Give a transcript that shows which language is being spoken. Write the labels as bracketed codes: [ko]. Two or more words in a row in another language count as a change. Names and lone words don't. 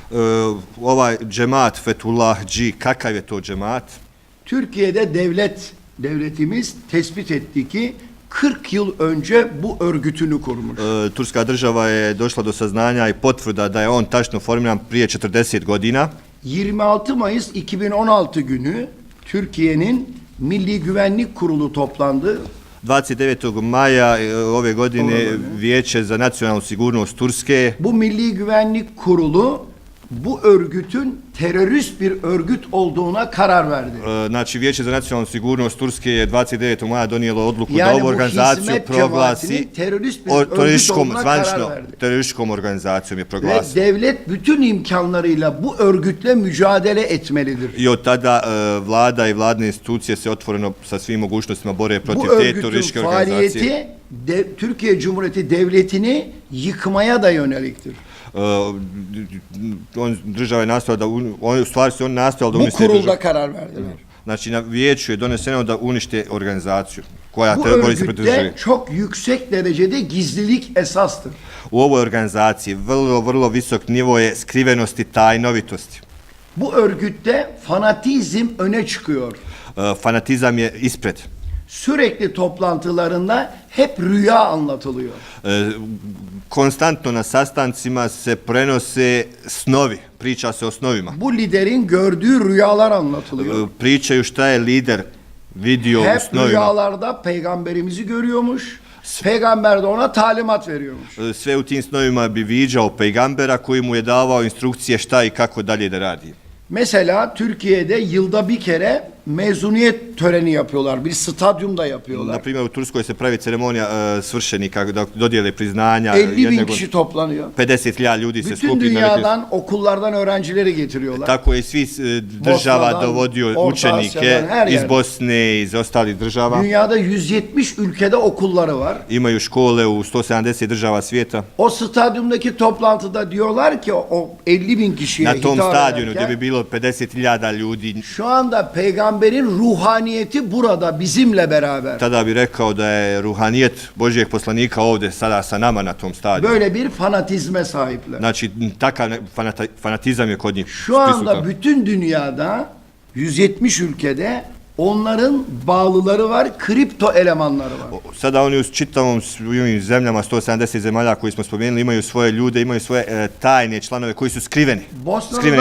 [bs] Ovaj džemat Fethullahçı, kakav je to džemat? [tr] Türkiye'de devletimiz tespit etti ki 40 yıl önce bu örgütünü kurmuş. [bs] Turska država je došla do saznanja i potvrda da je on tačno formiran prije 40 godina. [tr] 26 Mayıs 2016 günü Türkiye'nin Milli Güvenlik Kurulu toplandı. [bs] 29. maja ove godine Vijeće za nacionalnu sigurnost Turske. [tr] Bu Milli Güvenlik Kurulu bu örgütün terörist bir örgüt olduğuna karar verdi. [bs] Znači, Vijeće za nacionalnu sigurnost Turske je 29. maja donijelo odluku [tr] Yani [bs] da ovu [tr] bu [bs] organizaciju [tr] hizmet [bs] proglasi [tr] cemaatinin terörist bir örgüt olduğuna karar verdi. [bs] terorističkom organizacijom je [tr] Ve [bs] proglasio. [tr] devlet bütün imkanlarıyla bu örgütle mücadele etmelidir. [bs] I od tada vlada i vladne institucije se otvoreno sa svim mogućnostima bore protiv [tr] Bu [bs] te [tr] örgütün [bs] terorističke organizacije. [tr] faaliyeti Türkiye Cumhuriyeti Devleti'ni yıkmaya da yöneliktir. [bs] Država je nastojala da u stvari se on nastojala da [tr] Bu [bs] unište [tr] kurulda [bs] državu. [tr] karar verdiler. [bs] Znači, na vijeću je doneseno da unište organizaciju koja [tr] Bu [bs] bori se protiv države. [tr] örgütte çok yüksek derecede gizlilik esastır. [bs] U ovoj organizaciji vrlo visok nivo je skrivenosti, tajnovitosti. [tr] Bu örgütte fanatizm öne çıkıyor. [bs] Fanatizam je ispred. [tr] Sürekli toplantılarında hep rüya anlatılıyor. [bs] Konstantno na sastancima se prenose snovi, priča se o snovima. [tr] Bu liderin gördüğü rüyalar anlatılıyor. [bs] Pričaju šta je lider vidio u [tr] Hep [bs] snovima. [tr] rüyalarda peygamberimizi görüyormuş. Peygamber de ona talimat veriyormuş. [bs] Sve u tim snovima bi viđao pejgambera koji mu je davao instrukcije šta i kako dalje da radi. [tr] Mesela Türkiye'de yılda bir kere mezuniyet töreni yapıyorlar. Bir stadyumda yapıyorlar. [bs] Na primjer, u Turskoj se pravi ceremonija svršenika da dodijele priznanja. [tr] 50 bin kişi toplanıyor. [bs] 50.000 ljudi se [tr] Bütün [bs] skupi. [tr] dünyadan, okullardan öğrencileri getiriyorlar. [bs] Tako je iz svih država [tr] Bosna'dan, [bs] dovodio [tr] Orta [bs] učenike [tr] Asya'dan, her [bs] iz [tr] yerden. [bs] Bosne, iz ostalih država. [tr] Dünyada 170 ülkede okulları var. [bs] Imaju škole u 170 država svijeta. [tr] O stadyumdaki toplantıda diyorlar ki o 50 bin kişiye [bs] Na tom [tr] hitap [bs] stadionu gdje bi [tr] ederken [bs] bilo 50.000 ljudi, [tr] şu anda peygamberin ruhaniyeti burada bizimle beraber. [bs] tada bi rekao da je ruhanijet Božijeg poslanika ovdje sada sa nama na tom stadionu. [tr] Böyle bir fanatizme sahipler. [bs] Znači, takav fanatizam je kod njih [tr] Şu anda [bs] prisutan. [tr] bütün dünyada 170 ülkede onların bağlıları var, kripto elemanları var. [bs] Sada oni u čitavom svim zemljama, 170 zemalja koji smo spomenuli, imaju svoje ljude, imaju svoje tajne članove koji su skriveni. [tr] Bosna'da [bs] Skrivene